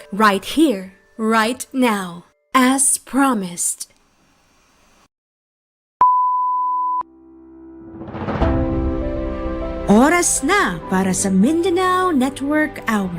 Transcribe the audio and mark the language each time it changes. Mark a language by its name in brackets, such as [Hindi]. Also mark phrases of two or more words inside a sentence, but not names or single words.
[English] right here, right now, as promised. [Filipino] Oras na para sa Mindanao Network Hour.